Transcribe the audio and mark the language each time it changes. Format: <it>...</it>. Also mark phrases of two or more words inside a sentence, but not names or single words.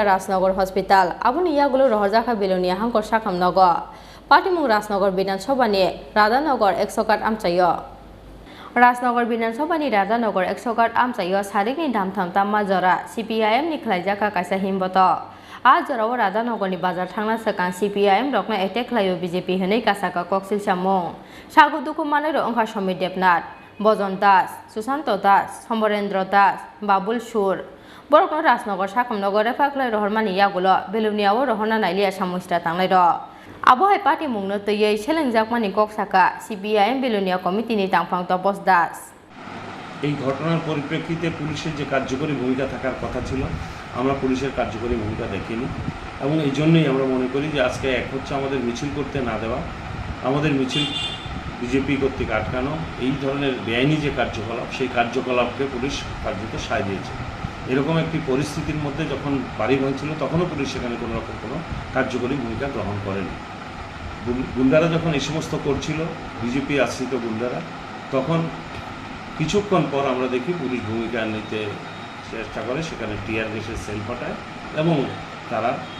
<trp>Rajnagar hospital aboni yagulo rohorjakha belonia hangkor sakam nogo patimung Rajnagar Bidhan Sabha ni Radhanagar 108 amchayo Rajnagar Bidhan Sabha ni Radhanagar 108 amchayo sarikni damtham tamma jora CPIM ni khlaijaka kaisa himboto आज जराव राधानगरनि बाजार थांना सकang CPIM रकना एटेक खालायो BJP हनै कासाका कक्सिल सामung सागु दुखु मानै रो अंखा समित देबनाथ बजन दास सुशांत दास समरेन्द्र दास बाबुल सुर बरकनो राजनगर साकमनगर रेफाख्लाय रहरमानि यागुलो बेलुनियाव रहना नाइलिया सामुस्टा थांनाय र आबहाय पार्टी मुंनो तयै सेलेंजाकमानि कक्साका CPIM बेलुनिया कमिटिनि तांफां तपस दास</trp> <bn>এই ঘটনার পরিপ্রেক্ষিতে পুলিশের যে কার্যকরী ভূমিকা থাকার কথা ছিল আমরা পুলিশের কার্যকরী ভূমিকা দেখিনি এবং এই জন্যই আমরা মনে করি যে আজকে এক হচ্ছে আমাদের মিছিল করতে না দেওয়া আমাদের মিছিল বিজেপি কর্তৃক আটকানো এই ধরনের বেআইনি যে কার্যকলাপ সেই কার্যকলাপকে পুলিশ কার্যত সায় দিয়েছে এরকম একটি পরিস্থিতির মধ্যে যখন বাড়ি ভাঙছিল তখনও পুলিশ সেখানে কোনো রকম কোনো কার্যকরী ভূমিকা গ্রহণ করেনি গুন্ডারা যখন এই সমস্ত করছিল বিজেপি আশ্রিত গুন্ডারা তখন কিছুক্ষণ পর আমরা দেখি পুলিশ ভূমিকা নিতে চেষ্টা করে সেখানে টিয়ার গ্যাসের সেল ফাটায় এবং তারা</bn>